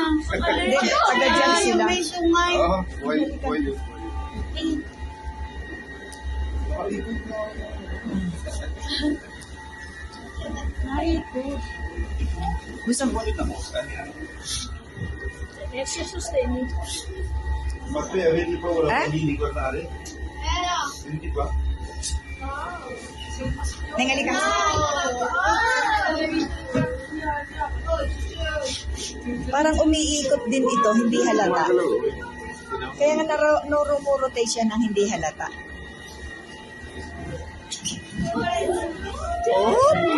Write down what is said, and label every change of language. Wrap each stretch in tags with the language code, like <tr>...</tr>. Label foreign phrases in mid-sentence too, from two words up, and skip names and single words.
<tl>Hindi, taga dyan sila. May sungay. Pwede. Gusto mo?</tl> <en>Extra sustaining.</en> <it>Ma qui avete paura Eh? di guardare? Senti qua.</it> <tl>Neng, halika. Parang umiikot din ito, hindi halata. Kaya nga rotate siya ng hindi halata. Oh!</tl>